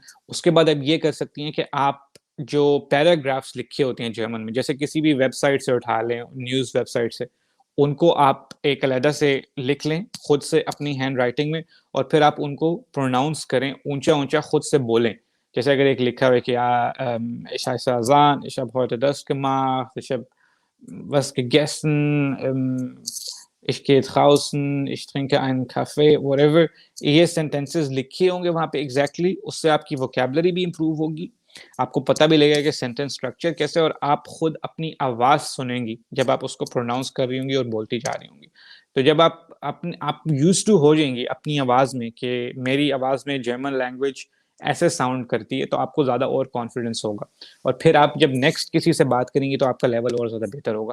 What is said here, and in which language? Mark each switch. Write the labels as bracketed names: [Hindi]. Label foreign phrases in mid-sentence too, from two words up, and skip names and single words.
[Hindi] उसके बाद आप ये कर सकती हैं कि आप जो पैराग्राफ्स लिखे होते हैं जर्मन में, जैसे किसी भी वेबसाइट से उठा लें, [English] news website [Hindi] से, उनको आप एक अलहदा से लिख लें खुद से अपनी [English] hand writing [Hindi] में, और फिर आप उनको प्रोनाउंस करें, ऊंचा-ऊंचा खुद से बोलें. जैसे अगर एक लिखा हुआ है कि [German] ich heiße Hasan, ich habe heute das gemacht, ich habe was gegessen, ich gehe draußen, ich trinke einen Kaffee, whatever. [Hindi] ये सेंटेंसेस लिखे होंगे वहाँ पे एग्जैक्टली, उससे आपकी वोकैबुलरी भी इंप्रूव होगी, आपको पता भी लगेगा कि [English] sentence structure [Hindi] कैसे है और आप खुद अपनी आवाज़ सुनेंगी, जब आप उसको प्रोनाउंस कर रही होंगी और बोलती जा रही होंगी। तो जब आप [English] used to [Hindi] हो जाएँगी अपनी आवाज़ में कि मेरी आवाज़ में [English] German language [Hindi] ऐसे साउंड करती है, तो आपको ज़्यादा और कॉन्फिडेंस होगा और फिर आप जब नेक्स्ट किसी से बात करेंगी, तो आपका लेवल और ज़्यादा बेहतर होगा।